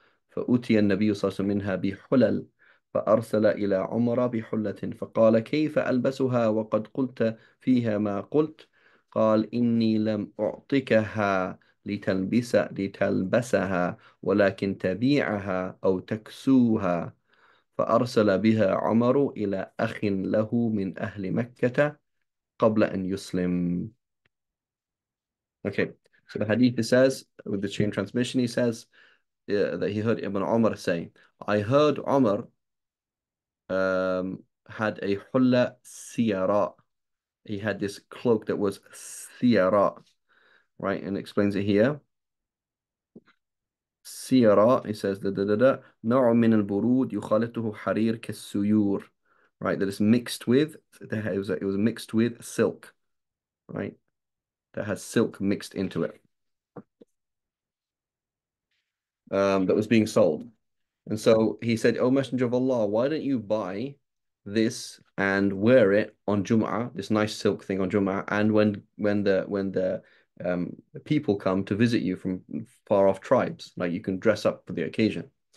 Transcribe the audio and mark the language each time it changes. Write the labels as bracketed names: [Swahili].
[Arabic] فأتي النبي صلى الله عليه وسلم منها بحلل فأرسل إلى عمر بحلة فقال كيف ألبسها وقد قلت فيها ما قلت قال إني لم أعطكها لتلبسها ولكن تبيعها أو تكسوها فأرسل بها عمر إلى أخ له من أهل مكة قبل أن يسلم. [English] Okay, so the hadith says, with the chain transmission, he says that he heard Ibn Umar say, I heard Umar had a hulla siyara. He had this cloak that was siyara, right? And explains it here. [Arabic] Siyara, [English] he says, [Arabic] نوع من البرود يخالطه حرير كالسيور, [English] right? That is mixed with, it was mixed with silk, right? That has silk mixed into it. That was being sold. And so he said, O Messenger of Allah, why don't you buy this and wear it on Jum'ah, this nice silk thing on Jum'ah, and when the people come to visit you from far off tribes, like you can dress up for the occasion.